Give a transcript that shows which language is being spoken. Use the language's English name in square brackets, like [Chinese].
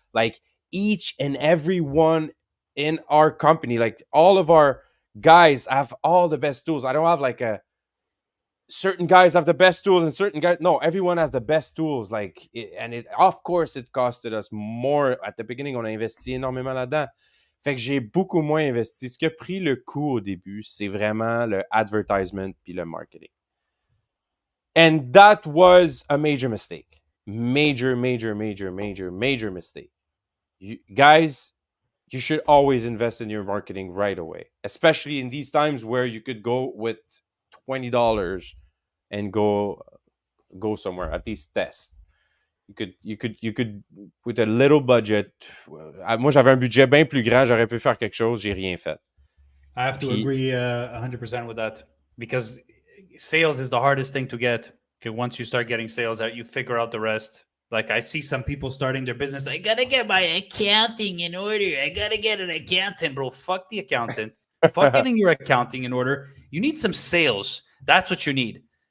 [English] Like each and every one in our company, like all of our guys have all the best tools. I don't have like a certain guys have the best tools and certain guys no, everyone has the best tools. Like and it, of course, it costed us more at the beginning. [French] On a investi énormément là-dedans. Fait que j'ai beaucoup moins investi. Ce qui a pris le coup au début, c'est vraiment le advertisement puis le marketing. [English] And that was a major mistake. Major mistake. Guys, you should always invest in your marketing right away, especially in these times where you could go with $20 and go somewhere, at least test. You could with a little budget. [French] Moi, j'avais un budget bien plus grand, j'aurais pu faire quelque chose, j'ai rien fait. [English] I have to [French] Puis, [English] agree 100% with that because sales is the hardest thing to get. Okay, once you start getting sales out, you figure out the rest. Like I see some people starting their business. I gotta get my accounting in order. I gotta get an accountant, bro. Fuck the accountant. Fuck getting your accounting in order. You need some sales. That's what you need.